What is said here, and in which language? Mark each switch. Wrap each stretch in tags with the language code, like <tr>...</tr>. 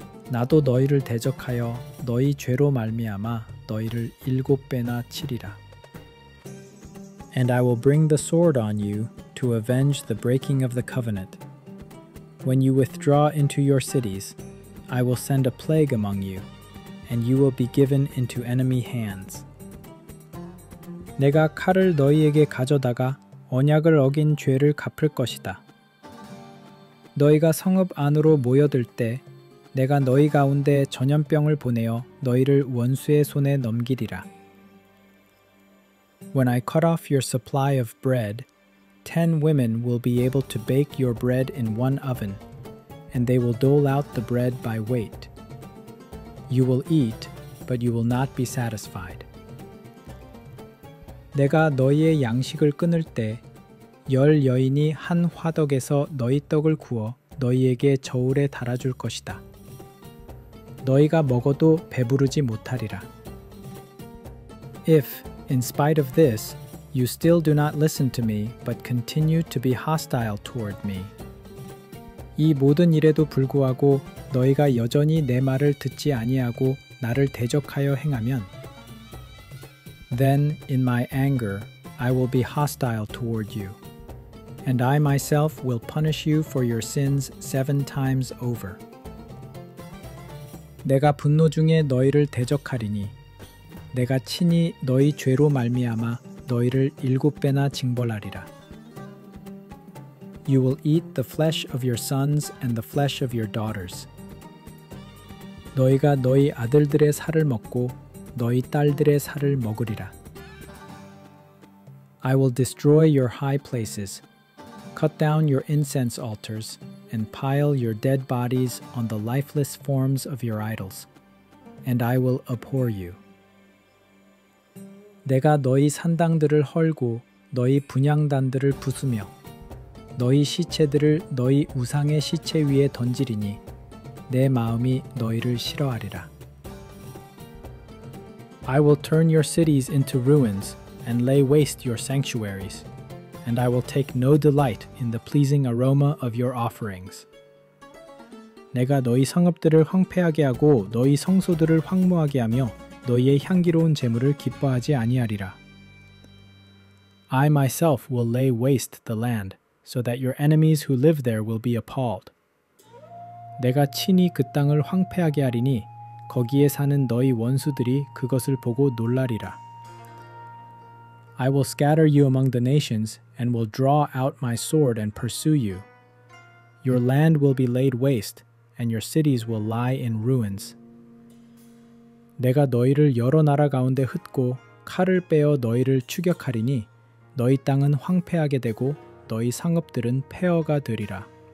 <ko>나도 너희를 대적하여 너희 죄로 말미암아 너희를 7배나 치리라.</ko> <en>And I will bring the sword on you to avenge the breaking of the covenant. When you withdraw into your cities, I will send a plague among you, and you will be given into enemy hands.</en> <ko>내가 칼을 너희에게 가져다가 언약을 어긴 죄를 갚을 것이다. 너희가 성읍 안으로 모여들 때 내가 너희 가운데 전염병을 보내어 너희를 원수의 손에 넘기리라.</ko> <en>When I cut off your supply of bread, 10 women will be able to bake your bread in one oven, and they will dole out the bread by weight. You will eat, but you will not be satisfied.</en> <ko>내가 너희의 양식을 끊을 때 10 여인이 한 화덕에서 너희 떡을 구워 너희에게 저울에 달아줄 것이다. 너희가 먹어도 배부르지 못하리라.</ko> <en>If, in spite of this, you still do not listen to me, but continue to be hostile toward me.</en> <ko>이 모든 일에도 불구하고 너희가 여전히 내 말을 듣지 아니하고 나를 대적하여 행하면</ko> <en>Then in my anger I will be hostile toward you, and I myself will punish you for your sins 7 times over.</en> <ko>내가 분노 중에 너희를 대적하리니 내가 친히 너희 죄로 말미암아 너희를 7배나 징벌하리라.</ko> <en>You will eat the flesh of your sons and the flesh of your daughters.</en> <ko>너희가 너희 아들들의 살을 먹고 너희 딸들의 살을 먹으리라.</ko> <en>I will destroy your high places, cut down your incense altars, and pile your dead bodies on the lifeless forms of your idols, and I will abhor you.</en> <ko>내가 너희 산당들을 헐고 너희 분향단들을 부수며 너희 시체들을 너희 우상의 시체 위에 던지리니 내 마음이 너희를 싫어하리라.</ko> <en>I will turn your cities into ruins and lay waste your sanctuaries, and I will take no delight in the pleasing aroma of your offerings.</en> <ko>내가 너희 성읍들을 황폐하게 하고 너희 성소들을 황무하게 하며 너희의 향기로운 제물을 기뻐하지 아니하리라.</ko> <en>I myself will lay waste the land, so that your enemies who live there will be appalled.</en> <ko>내가 친히 그 땅을 황폐하게 하리니 거기에 사는 너희 원수들이 그것을 보고 놀라리라.</ko> <en>I will scatter you among the nations and will draw out my sword and pursue you. Your land will be laid waste, and your cities will lie in ruins.</en> <ko>내가 너희를 여러 나라 가운데 흩고 칼을 빼어 너희를 추격하리니 너희 땅은 황폐하게 되고 너희 성읍들은 폐허가 되리라.</ko>